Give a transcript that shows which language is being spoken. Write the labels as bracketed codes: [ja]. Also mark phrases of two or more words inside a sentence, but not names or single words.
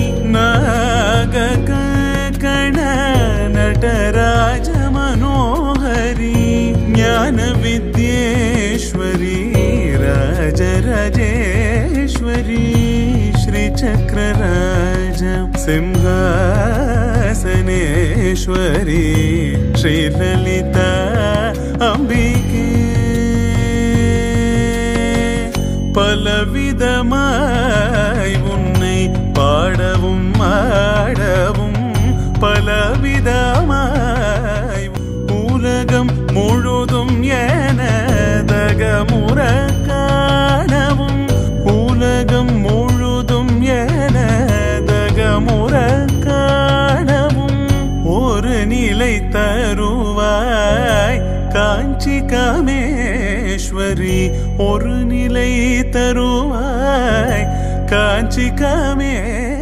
[sa] नागकण नटराज मनोहरी ज्ञान विद्येश्वरी राजराजेश्वरी श्री चक्रराज सिंहासनेश्वरी श्री ललिता अंबिके [ta] பலவிதமாய் உன்னை பாடவும் ஆடவும் பலவிதமாய் உலகம் முழுதும் எனதகமுற காணவும் உலகம் முழுதும் எனதகமுற காணவும் ஒரு நிலை தருவாய் காஞ்சி காமேஸ்வரி ஒரு நிலை தருவாய் காஞ்சி காமே